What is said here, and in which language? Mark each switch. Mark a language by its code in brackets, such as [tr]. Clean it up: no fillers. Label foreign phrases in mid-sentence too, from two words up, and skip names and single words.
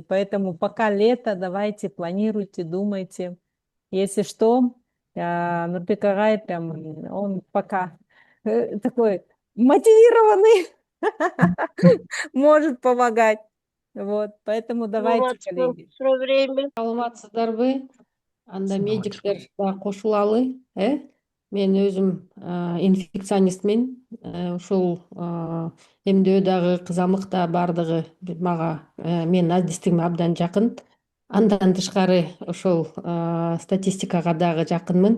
[ru] Поэтому пока лето, давайте, планируйте, думайте. Если что, Нурбек Агай прям, он пока такой мотивированный, может помогать. Вот, поэтому давайте, коллеги. Все время. [ky] Саламатсыздарбы? Анда медиктер да кошулалы, Мен өзүм инфекционистмин. Ушул эмдөө дагы, кызамык да бардыгы мага менин адистигиме абдан жакын. Андан тышкары ошол статистикага дагы жакынмын.